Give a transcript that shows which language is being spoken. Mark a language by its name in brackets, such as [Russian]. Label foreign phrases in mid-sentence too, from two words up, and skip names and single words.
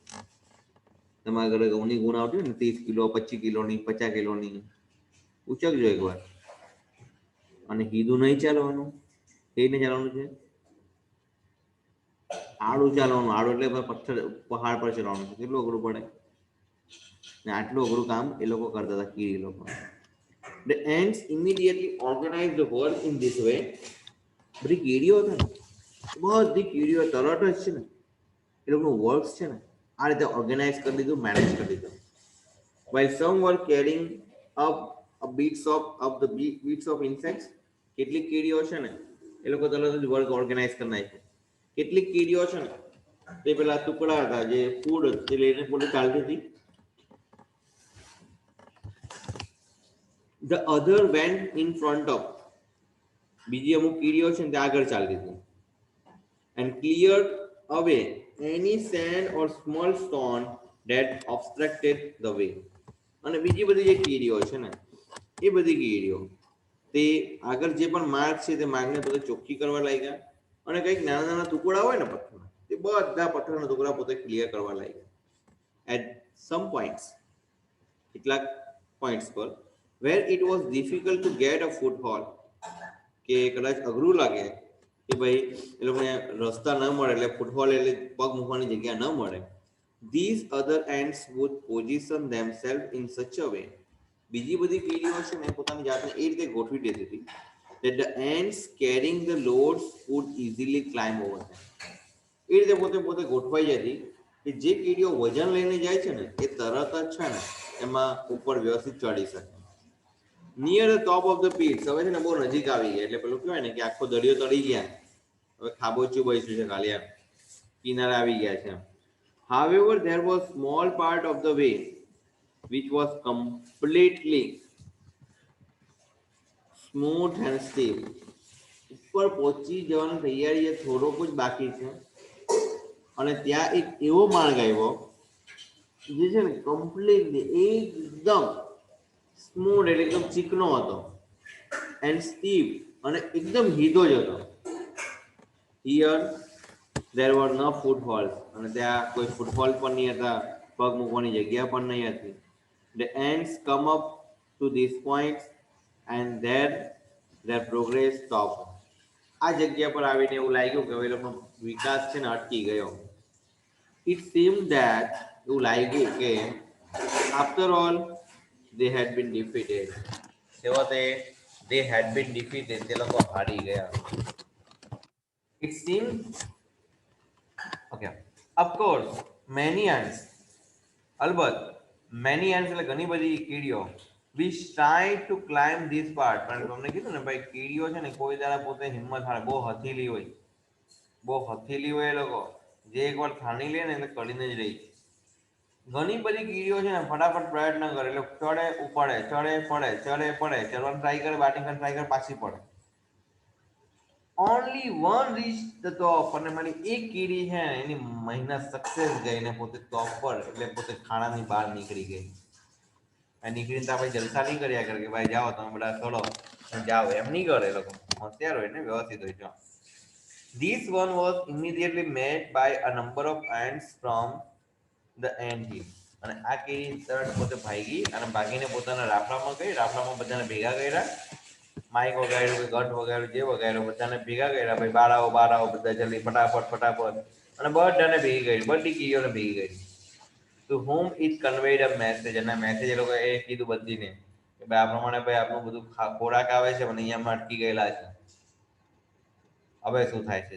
[Gujarati] તમારા ઘરે ઘઉંની ગુણ આવતી હોય ને 30 કિલો 25 કિલોની 50 કિલોની ઉચકજો એકવાર અને કીધું નહીં ચાલવાનું કઈને ચાલવાનું છે આડું ચાલવાનું. આડું એટલે પથ્થર પહાડ પર ચડવાનું છે. કેટલું અઘરું પડે ને આટલું અઘરું કામ એ લોકો કરતા હતા કીડી લોકો. [English] The ants immediately organized the work in this way. [Gujarati] બધી કીડીઓ હતા ને બધી કીડીઓ તરત જ છે ને એ લોકોનું વર્ક છે ને આ રીતે ઓર્ગેનાઇઝ કરી દીધું મેનેજ કરી દીધું. [English] While some were carrying up a bits of insects. [Gujarati] કેટલીક કીડીઓ છે ને એ લોકો તરત જ વર્ક ઓર્ગેનાઇઝ કરી નાખ્યું. કેટલીક કીડીઓ છે ને તે પેલા ટુકડા હતા જે ફૂડ તે લઈને પોતે ચાલતી હતી. [English] The other went in front of. [Gujarati] બીજી અમુક કીડીઓ છે ને તે આગળ ચાલતી હતી [English] and cleared away any sand or small stone that obstructed the way. [Gujarati] અને બીજી બધી જે કીડીઓ છે ને એ બધી કીડીઓ તે આગળ જે પણ માર્ગ છે તે માર્ગને પોતે ચોખ્ખી કરવા લાગ્યા અને કંઈક નાના નાના ટુકડા હોય ને પથ્થરના તે બધા પથ્થરના ટુકડા પોતે ક્લિયર કરવા લાગ્યા. [English] at some points [Gujarati] કેટલાક પોઈન્ટ્સ પર [English] where it was difficult to get a foothold [Gujarati] કે કદાચ અઘરું લાગે કે ભાઈ એ લોકોને રસ્તા ન મળે એટલે ફૂટહોલ એટલે પગ મૂકવાની જગ્યા ન મળે. [English] These other ants would position themselves in such a way. [Gujarati] બીજી બધી કીડીઓ છે ને પોતાની જાતને એ રીતે ગોઠવી દેતી હતી [English] that the ants carrying the loads would easily climb over them. [Gujarati] એ રીતે પોતે ગોઠવાઈ જતી કે જે કીડીઓ વજન લઈને જાય છે ને એ તરત જ છે ને એમાં ઉપર વ્યવસ્થિત ચડી શકે. [English] near the top of the pits. [Gujarati] હવે છે ને બહુ નજીક આવી ગયા એટલે પેલું કહેવાય ને કે આખો દરિયો તળી ગયા હવે ખાબોચિયું બેસ્યું છે ખાલી એમ કિનારે આવી ગયા છે. [English] However, there was small part of the way which was completely smooth and steep. [Gujarati] ઉપર પહોંચી જવાની તૈયારી એ થોડોક જ બાકી છે અને ત્યાં એક એવો માર્ગ આવ્યો જે છે ને કમ્પ્લીટલી એકદમ સ્મૂથ એટલે એકદમ ચીકણો હતો [English] and steep [Gujarati] અને એકદમ હીધો જ હતો. [English] here there were no footholds [Gujarati] અને ત્યાં કોઈ ફૂટહોલ પણ નહીં હતા પગ મૂકવાની જગ્યા પણ નહીં હતી. [English] The ants come up to these points and there their progress stopped. [Gujarati] આ જગ્યા પર આવીને એવું લાગ્યું કે હવે લોકોનો વિકાસ છે ને અટકી ગયો. [English] It seemed that [Gujarati] એવું લાગ્યું કે [English] after all they had been defeated. છેવટે they had been defeated. [Gujarati] તે લોકો હારી ગયા. [English] It seemed okay. Of course, many ants. અલબત્ત many ants [Gujarati] એટલે ઘણી બધી કીડીઓ [English] which tried to climb this part. [Gujarati] પણ તમને કીધું ને ભાઈ કીડીઓ છે ને કોઈ દાડા પોતે હિંમત હારે બહુ હથેલી હોય એ લોકો જે એકવાર થાણી લે ને એટલે કરીને જ રહી. ઘણી બધી કીડીઓ છે ને ફટાફટ પ્રયત્ન કરે એટલે ચડે ઉપડે ચડે પડે ચડે પડે ચડવાનું ટ્રાય કરે બાટિંગ ટ્રાય કરે પાછી પડે [English] only one reach the top, [Gujarati] અને મારી એક કીડી છે એની મહેનત સક્સેસ ગઈ ને પોતે ટોપ પર એટલે પોતે ખાણાની બહાર નીકળી ગઈ. અને નીકળીને તો આપણે જલસા નહીં કર્યા કરે કે ભાઈ જાઓ તમે બધા ચલો જાઓ, એમ નહીં કરે. લોકો હોશિયાર હોય ને, વ્યવસ્થિત હોય. [English] જો this one was immediately met by a number of ants from the ant hill. [Gujarati] અને આ કીડી તરત પોતે ભાગી અને ભાગીને પોતાના રાફડામાં ગઈ. રાફડામાં બધાને ભેગા કર્યા, માઇક વગાડ્યું કે ગઢ વગાડ્યું, જે વગાડ્યું બધાને ભેગા કર્યા. ભાઈ બાર આવો બધા જલ્દી ફટાફટ ફટાફટ. અને બધાને ભેગી કરી, બધી કીડીઓને ભેગી કરી. [English] to whom it conveyed a message, [Gujarati] અને મેસેજ એ લોકો એ કીધું બધીને કે ભાઈ આ પ્રમાણે ભાઈ આપણું બધું ખોરાક આવે છે અને અહીંયામાં અટકી ગયેલા છે, હવે શું થાય છે.